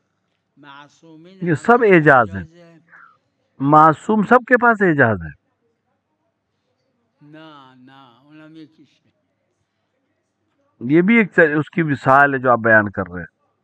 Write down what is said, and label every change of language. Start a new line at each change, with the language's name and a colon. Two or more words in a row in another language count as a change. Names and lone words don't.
Urdu: معصومین یہ سب اعجاز ہے، معصوم سب کے پاس اعجاز ہے.
Persian: نه نه اونم یکیشه.
Urdu: یہ بھی ایک اس کی مثال ہے جو آپ بیان کر رہے ہیں.